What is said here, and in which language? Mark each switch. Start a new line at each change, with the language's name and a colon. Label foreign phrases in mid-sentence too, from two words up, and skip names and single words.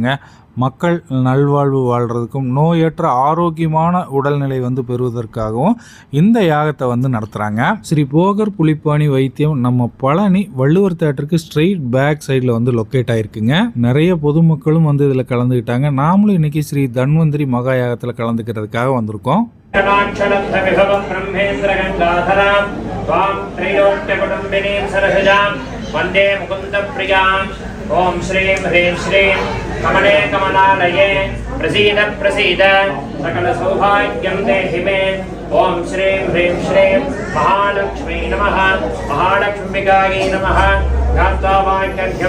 Tamil: மக்கள் நல்வாழ்வு வாழ்கிறதுக்கும் நோயற்ற ஆரோக்கியமான உடல்நிலை பெறுவதற்காகவும் இந்த யாகத்தை நடத்துகிறாங்க. ஸ்ரீ போகர் புலிப்பாணி வைத்தியம் நம்ம பழனி வள்ளுவர் தேட்டருக்கு
English: straight back side-il locate
Tamil: ஆகிருக்குங்க. நிறைய பொதுமக்களும் இதில் கலந்துக்கிட்டாங்க. நாமளும் இன்றைக்கி ஸ்ரீ தன்வந்திரி மகா யாகத்தில் கலந்துக்கிறதுக்காக வந்திருக்கோம்.
Sanskrit: वंदे मुकुंद प्रियां ओम श्रीं ह्रीं श्रीं कमले कमलालये प्रसीद प्रसीद सकल सौभाग्यं देहि मे ओम श्रीं ह्रीं श्रीं महालक्ष्मी नमः महालक्ष्मिकायै नमः गात्वाक्यं